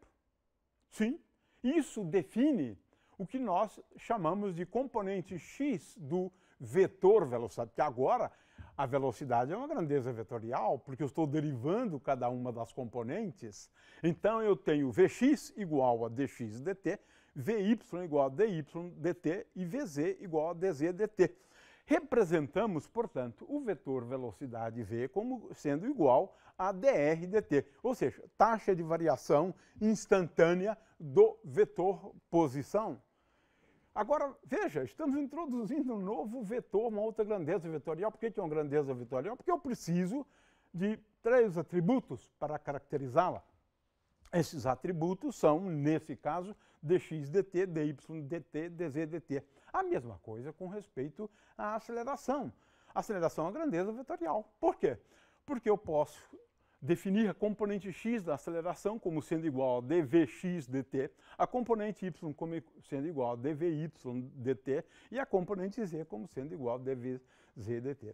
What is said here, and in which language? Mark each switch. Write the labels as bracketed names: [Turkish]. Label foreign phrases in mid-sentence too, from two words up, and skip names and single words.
[Portuguese] Sim, isso define o que nós chamamos de componente x do vetor velocidade, porque agora a velocidade é uma grandeza vetorial, porque eu estou derivando cada uma das componentes. Então, eu tenho Vx igual a dx dt, Vy igual a dy dt e Vz igual a dz dt. Representamos, portanto, o vetor velocidade v como sendo igual a dr dt, ou seja, taxa de variação instantânea do vetor posição. Agora, veja, estamos introduzindo um novo vetor, uma outra grandeza vetorial. Por que é uma grandeza vetorial? Porque eu preciso de 3 atributos para caracterizá-la. Esses atributos são, nesse caso, dx dt, dy dt, dz dt. A mesma coisa com respeito à aceleração. A aceleração é a grandeza vetorial. Por quê? Porque eu posso definir a componente x da aceleração como sendo igual a dvx dt, a componente y como sendo igual a dvy dt e a componente z como sendo igual a dvz dt.